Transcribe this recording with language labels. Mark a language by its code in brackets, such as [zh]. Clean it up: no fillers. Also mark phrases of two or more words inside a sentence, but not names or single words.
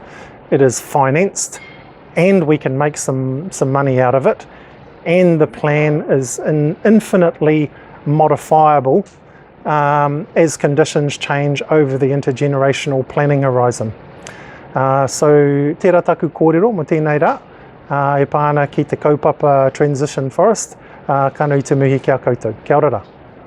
[en] It is financed, and we can make some money out of it, and the plan is infinitely modifiable as conditions change over the intergenerational planning horizon. [mi] So tērā taku kōrero mo tēnei rā, e pāna ki te kaupapa [en] transition forest, [mi] ka nui te mihi kia koutou. Kia ora rā.